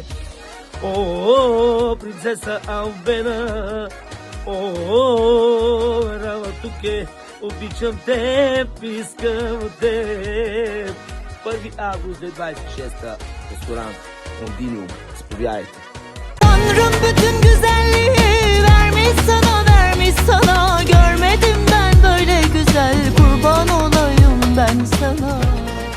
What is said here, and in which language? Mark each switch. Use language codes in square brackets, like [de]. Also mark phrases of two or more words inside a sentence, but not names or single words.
[bg] О, принцеса Албена! О, мерава туке! Обичам теб, искам теб! 1 август 26-та ресторант Лондиниум. Заповядайте. [tr] Tanrım bütün güzelliği vermiş sana. Görmedim ben böyle güzel, kurban olayım ben sana.